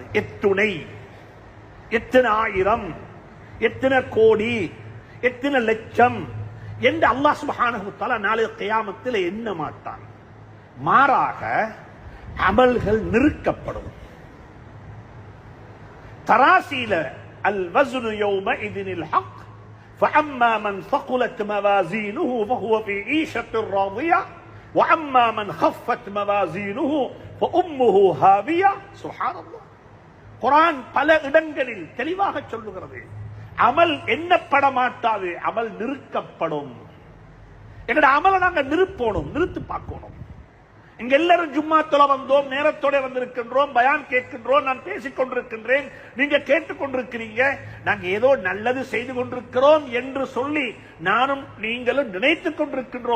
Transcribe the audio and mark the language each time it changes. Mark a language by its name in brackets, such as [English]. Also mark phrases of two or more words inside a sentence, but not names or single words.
[Tamil] எத்துணை, எத்தனை ஆயிரம், எத்தனை கோடி, எத்தனை லட்சம் என்று [Arabic] الله سبحانه وتعالى [Tamil] நாளை கியாமத்தில் எண்ண மாட்டான். மாறாக அமல்கள் நிறுக்கப்படும். [Arabic] தராசீல الوزن يومئذ الحق فأما من ثقلت موازينه فهو في عيشة راضية وأما من خفت موازينه فأمه هاوية. سبحان الله. [Tamil] குர்ஆன் பல இடங்களில் தெளிவாக சொல்லுகிறது, அமல் எண்ணப்பட மாட்டாது, அமல் நிறுக்கப்படும். எங்கட அமலை நாங்க நிறுத்து பார்க்கணும். இங்க எல்லாரும் ஜும்மா தொழ வந்தோம், நேரத்தோட வந்திருக்கின்றோம், பயான் கேட்கின்றோம், நான் பேசிக் கொண்டிருக்கின்றேன், நீங்க கேட்டுக் கொண்டிருக்கிறீங்க, நாங்க ஏதோ நல்லது செய்து கொண்டிருக்கிறோம் என்று சொல்லி நானும் நீங்களும் நினைத்துக் கொண்டிருக்கின்றோம்.